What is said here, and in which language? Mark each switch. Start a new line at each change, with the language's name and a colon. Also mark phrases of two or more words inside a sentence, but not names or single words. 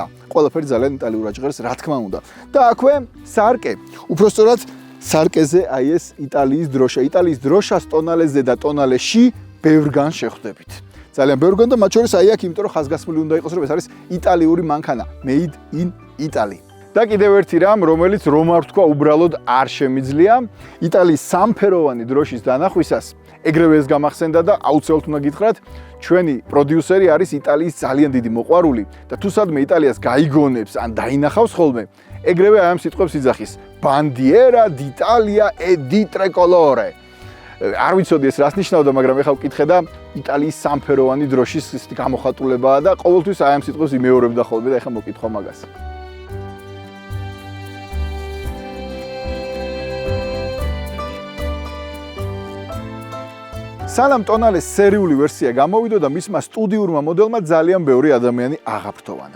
Georgian: ყველაფერი ძალიან იტალიურად ჟღერს, რა თქმა უნდა. და აქვე სარკე. უпростоრად სარკეზე აი ეს იტალიის დროშა. იტალიის დროშას Tonale-ზე და Tonale-ში ბევრგან შეხვდებით. ძალიან ბევრგან და მათ შორის აი აქ, იმიტომ რომ ხაზგასმული უნდა იყოს, რომ ეს არის იტალიური მანქანა,
English: made in Italy.
Georgian: და კიდევ ერთი რამ, რომელიც რომ არ ვთქვა, უბრალოდ არ შემიძლია, იტალიის სამფეროვანი დროშის დანახვისას ეგრევე ეს გამახსენდა და აუცილებლად უნდა გითხრათ, ჩვენი პროდიუსერი არის იტალიის ძალიან დიდი მოყვარული და თუ სადმე იტალიას გაიგონებს ან დაინახავს ხოლმე, ეგრევე აი ამ სიტყვებს იძახის
Italian: Bandiera d'Italia e di tricolore.
Georgian: არ ვიცოდი ეს რას ნიშნავდა, მაგრამ ეხლა ვკითხე და იტალიის სამფეროვანი დროშის გამოხატულებაა და ყოველთვის აი ამ სიტყვებს იმეორებდა ხოლმე და ეხლა მოკითხვა მაგას. სანამ ტონალეს სერიული ვერსია გამოვიდა და მისმა სტუდიურმა მოდელმა ძალიან ბევრი ადამიანი აღაფრთოვანა.